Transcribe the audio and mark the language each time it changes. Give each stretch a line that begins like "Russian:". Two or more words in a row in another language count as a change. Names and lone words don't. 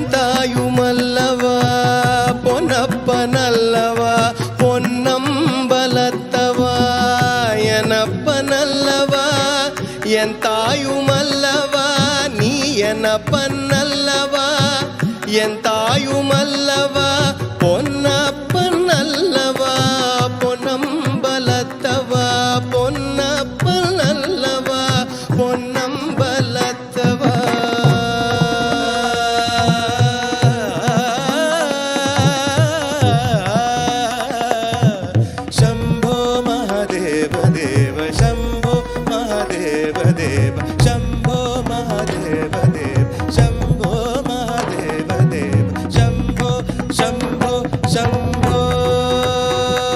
Tamil: தாயுமல்லவா பொன்னப்பனல்லவா பொன்னம்பலத்தவா எனப்பனல்லவா என் தாயுமல்லவா நீ எனப்பனல்லவா என் தாயுமல்லவா பொன்னப்பனல்லவா பொன்னம்பலத்தவா பொன்னப்பனல்லவா பொன்னம்பலத்தவா
Sanskrit: शंभो महादेव देव शंभो महादेव देव शंभो महादेव देव शंभो महादेव देव शंभो शंभो शंभो